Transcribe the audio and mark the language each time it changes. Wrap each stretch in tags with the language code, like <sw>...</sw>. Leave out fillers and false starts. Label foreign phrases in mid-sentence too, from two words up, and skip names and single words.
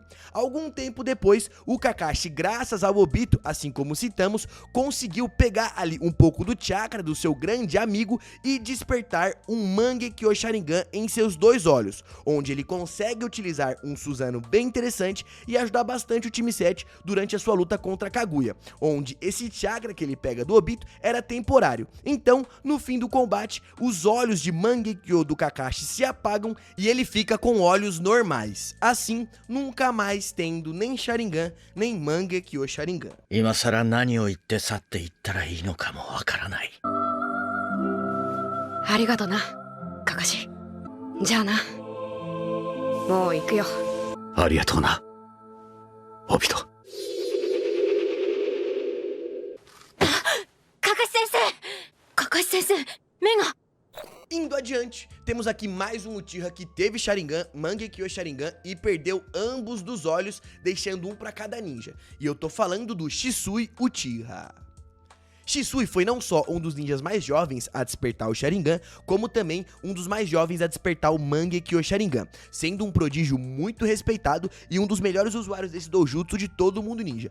<pt>Algum tempo depois, o Kakashi, graças ao Obito, assim como citamos, conseguiu pegar ali um pouco do chakra do seu grande amigo e despertar um Mangekyo Sharingan em seus dois olhos, onde ele consegue utilizar um Susanoo bem interessante e ajudar bastante o time 7 durante a sua luta contra Kaguya, onde esse chakra que ele pega do Obito era temporário. Então, no fim do combate, os olhos de Mangekyo do Kakashi se apagam e ele fica com olhos normais, assim, nunca mais tendo nem Sharingan, nem Mangekyo Sharingan.</pt> <ja>今さら何を言って去っていったらいいのかもわからない。ありがとなカカシじゃあなもう行くよ。ありがとうな、オビト。カカシ先生カカシ先生目が</ja> <pt>Indo adiante, temos aqui mais um Uchiha que teve Sharingan, Mangekyo Sharingan e perdeu ambos dos olhos, deixando um para cada ninja. E eu tô falando do Shisui Uchiha. Shisui foi não só um dos ninjas mais jovens a despertar o Sharingan, como também um dos mais jovens a despertar o Mangekyo Sharingan, sendo um prodígio muito respeitado e um dos melhores usuários desse doujutsu de todo o mundo ninja.</pt>